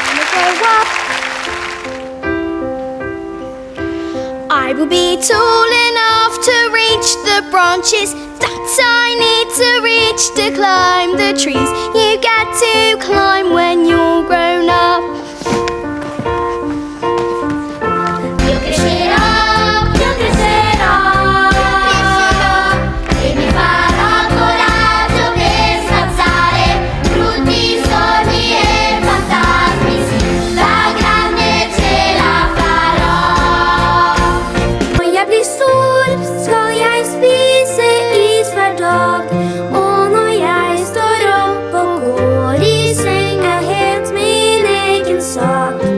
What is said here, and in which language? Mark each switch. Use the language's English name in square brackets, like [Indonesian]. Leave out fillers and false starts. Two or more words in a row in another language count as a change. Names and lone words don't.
[English] grow up, I will be tall enough to reach the branches that I need to reach to climb the trees you get to climb when you're grown up. Look at it up, look at it up, [Italian] e mi farà coraggio per spazzare brutti sogni e fantasmi, sì, da grande ce la farò. [Norwegian] Når jeg blir stor, skal jeg spise is hver dag. Og når jeg står opp og går i seng, er helt min egen sak.